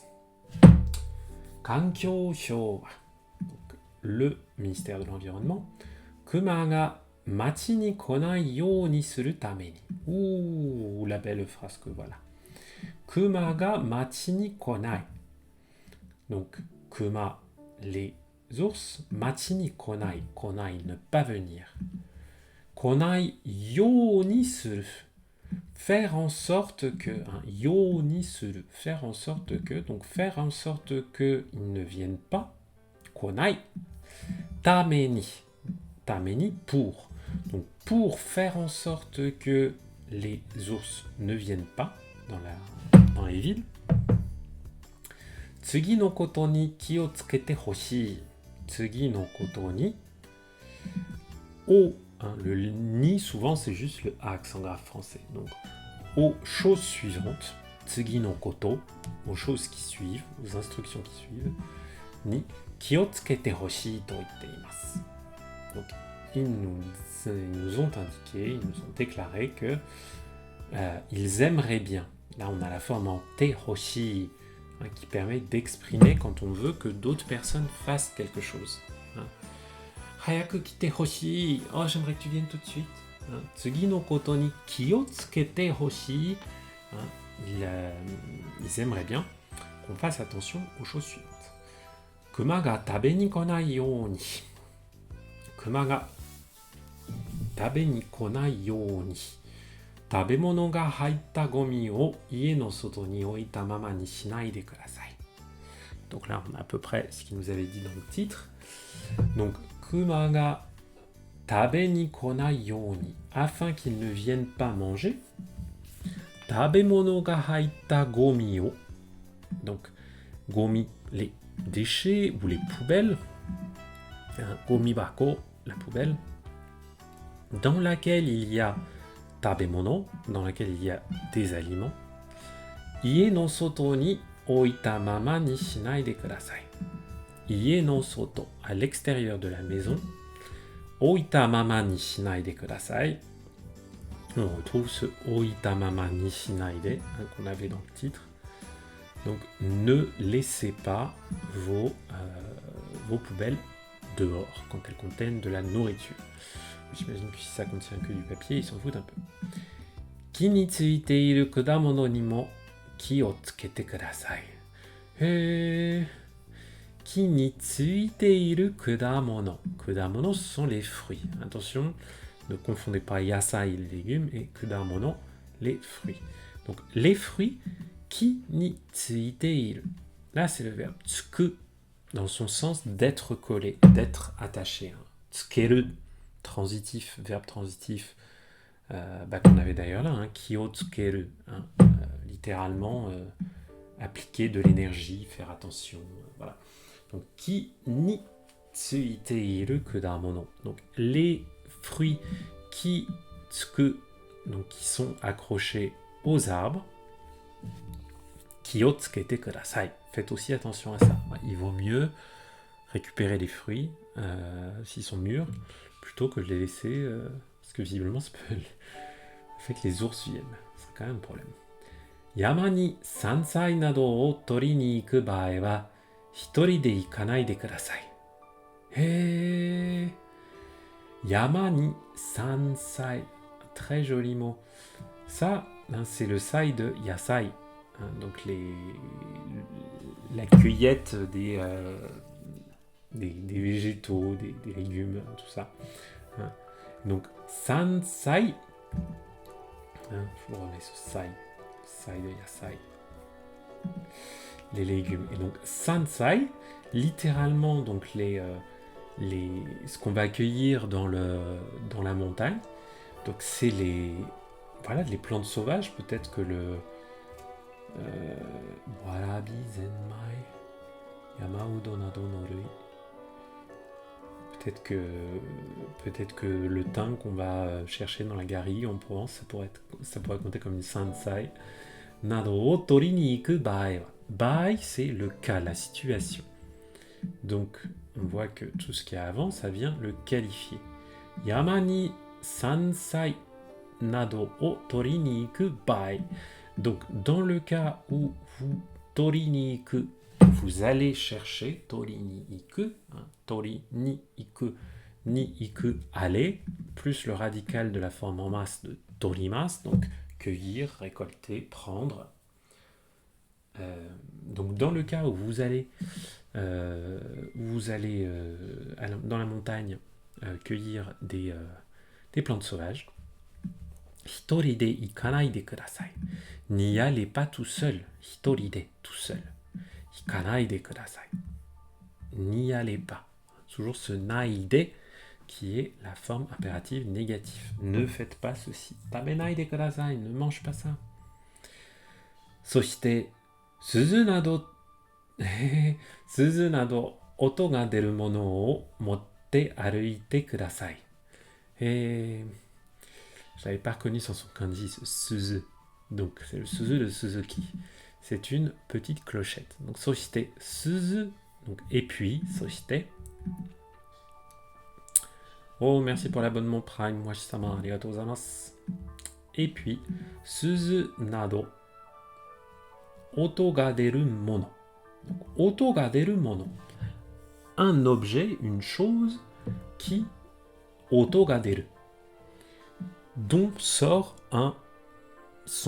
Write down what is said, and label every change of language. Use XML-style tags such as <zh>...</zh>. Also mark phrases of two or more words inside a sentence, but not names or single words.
<ja>環境省は,</ja> <fr>le ministère de l'Environnement,</fr> <ja>熊が町に来ないようにするために.</ja> <fr>Ouh, la belle phrase que voilà.</fr> <ja>熊が町に来ない.</ja> <fr>Donc, kuma, les ours,</fr> <ja>町に来ない、来ない,</ja> <fr>ne pas venir.</fr> <ja>来ないようにする,</ja> <fr>faire en sorte que,</fr> <ja>ようにする,</ja> <fr>faire en sorte que, donc faire en sorte que ils ne viennent pas.</fr> <ja>来ない、ために, pour.</ja> <fr>Donc, pour faire en sorte que les ours ne viennent pas dans les villes.</fr> <ja>次のことに気をつけてほしい. 次のことに.</ja> <fr>Le ni, souvent, c'est juste le accent grave français. Donc, aux choses suivantes.</fr> <ja>次のこと.</ja> <fr>Aux choses qui suivent, aux instructions qui suivent.</fr> <ja>に気をつけてほしいと言っています.</ja> <fr>Donc, ils nous ont indiqué, ils nous ont déclaré que ils aimeraient bien. Là, on a la forme en</fr> <ja>てほしい,</ja> <fr>qui permet d'exprimer quand on veut que d'autres personnes fassent quelque chose.</fr> <ja>早く来てほしい.</ja> <fr>Oh, j'aimerais que tu viennes tout de suite.</fr> <ja>次のことに気をつけてほしい.</ja> <fr>Ils aimeraient bien qu'on fasse attention aux choses suivantes.</fr> <ja>熊が食べに来ないように. 熊が食べに来ないように. 食べ物が入ったゴミを家の外に置いたままにしないでください。</ja> <fr>Donc là, on a à peu près ce qu'il nous avait dit dans le titre. Donc,</fr> <ja>熊が食べに来ないように,</ja> <fr>afin qu'ils ne viennent pas manger.</fr> <ja>食べ物が入ったゴミを.</ja> <fr>Donc, gomi, les déchets ou les poubelles.</fr> <ja>ゴミ箱,</ja> <fr>la poubelle. Dans laquelle il y a tabemono, dans laquelle il y a des aliments.</fr> <ja>家の外に置いたままにしないでください. 家の外,</ja> <fr>à l'extérieur de la maison.</fr> <ja>置いたままにしないでください.</ja> <fr>On retrouve ce</fr> <ja>置いたままにしないで</ja> <fr>qu'on avait dans le titre. Donc, ne laissez pas vos poubelles dehors quand elles contiennent de la nourriture. J'imagine que si ça contient que du papier, ils s'en foutent un peu.</fr> <ja>木についている果物にも気をつけてください. 木についている果物. Kudamono,</ja> <fr>ce sont les fruits. Attention, ne confondez pas yasai, les légumes, et kudamono, les fruits. Donc, les fruits,</fr> <ja>木についている.</ja> <fr>Là, c'est le verbe tsuku, dans son sens d'être collé, d'être attaché. Tsukeru, transitif, verbe transitif, qu'on avait d'ailleurs là,</fr> <ja>気をつける,</ja> <fr>littéralement appliquer de l'énergie, faire attention, voilà. Donc,</fr> <ja>木についている果物.</ja> <fr>Donc, les fruits qui tsuku, donc qui sont accrochés aux arbres,</fr> <ja>気をつけてください.</ja> <fr>Faites aussi attention à ça. Il vaut mieux récupérer les fruits s'ils sont mûrs plutôt que de les laisser parce que visiblement ça peut fait que les ours viennent. C'est quand même un problème.</fr> <ja>山に山菜などを取りに行く場合は一人で行かないでください. 山に山菜.</ja> <fr>Très joli mot. Ça, c'est le sai de yasai. Donc la cueillette des végétaux, des légumes, tout ça. Donc, sansai, je vous remets ce sai de yasai, les légumes. Et donc, sansai, littéralement, donc ce qu'on va accueillir dans la montagne. Donc, c'est les plantes sauvages. Peut-être que</fr> <ja>わらび ぜんまい 山うど などの類.</ja> <fr>Peut-être que le thym qu'on va chercher dans la garrigue en Provence, ça pourrait compter comme une sansai.</fr> <ja>などを取りに行く場合. Bae,</ja> <fr>c'est le cas, la situation. Donc, on voit que tout ce qu'il y a avant, ça vient le qualifier.</fr> <ja>山に山菜などを取りに行く場合.</ja> <fr>Donc, dans le cas où vous</fr> <ja>取りに行く,</ja> <fr>vous allez chercher</fr> <ja>取りに行く, 取りに行く,</ja> <fr>aller, plus le radical de la forme en masse de torimas, donc cueillir, récolter, prendre. Donc, dans le cas où vous allez dans la montagne cueillir des plantes sauvages,</fr> <ja>一人で行かないでください.</ja> <fr>N'y allez pas tout seul.</fr> <ja>一人で,</ja> <fr>tout seul.</fr> <ja>行かないでください.</ja> <fr>N'y allez pas. Toujours ce naide qui est la forme impérative négative. Ne faites pas ceci.</fr> <ja>食べないでください.</ja> <fr>Ne mange pas ça.</fr> <ja>そして、鈴など音が出るものを持って歩いてください.</ja> <fr>Je l'avais pas reconnu sans son kanji, ce suzu. Donc, c'est le suzu de Suzuki. C'est une petite clochette. Donc,</fr> <ja>そして、鈴.</ja> <fr>Donc, et puis, soshite. Oh, merci pour l'abonnement Prime.</fr> <ja>Washi-sama, ありがとうございます.</ja> <fr>Et puis,</fr> <ja>鈴など音が出るもの. Donc, 音が出るもの.</ja> <fr>Un objet, une chose qui</fr> <ja>音が出る,</ja> <fr>dont sort un son.</fr>